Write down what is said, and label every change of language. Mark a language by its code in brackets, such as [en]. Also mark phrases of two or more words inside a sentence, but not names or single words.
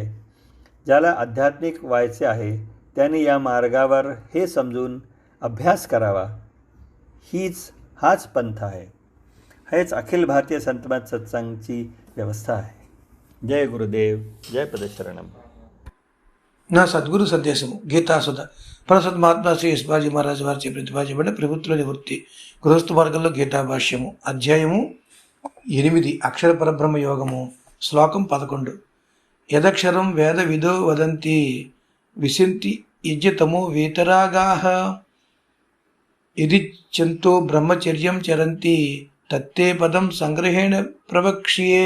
[mr] ज्याला आध्यात्मिक व्हायचे आहे त्यांनी या मार्गावर हे समजून अभ्यास करावा. हाच पंथ आहे. हेच अखिल भारतीय संतमत सत्संगची व्यवस्था आहे. जय गुरुदेव, जय पदशरणम. [te] నా సద్గురు సందేశము గీతాసుధ ప్రసద్ మహాత్మా శ్రీ యశ్వాజీ మహారాజు వారిచే ప్రతిపాదించబడిన ప్రభుత్వ నివృత్తి గృహస్థ మార్గంలో గీతా భాష్యము అధ్యాయము 8 అక్షర పరబ్రహ్మ యోగము శ్లోకం 11. [sa] యదక్షరం వేద విదో వదంతి విశంతి యజ్ఞతమో వీతరాగాః యదిచ్ఛంతో బ్రహ్మచర్యం చరంతి తత్తే పదం సంగ్రహేణ ప్రవక్ష్యే.